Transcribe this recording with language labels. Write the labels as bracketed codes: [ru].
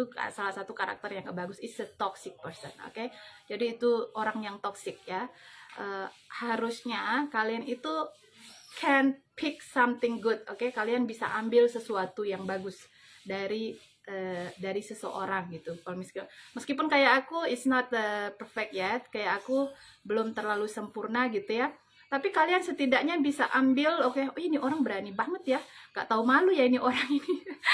[id] Itu salah satu karakter yang gak bagus. It's a toxic person, okay? Jadi itu orang yang toxic ya. [en] Harusnya kalian itu can pick something good, okay? [id] Kalian bisa ambil sesuatu yang bagus dari seseorang gitu. Meskipun kayak aku it's not perfect yet, kayak aku belum terlalu sempurna gitu ya. Tapi kalian setidaknya bisa ambil, oke, ini orang berani banget ya, gak tahu malu ya ini orang ini.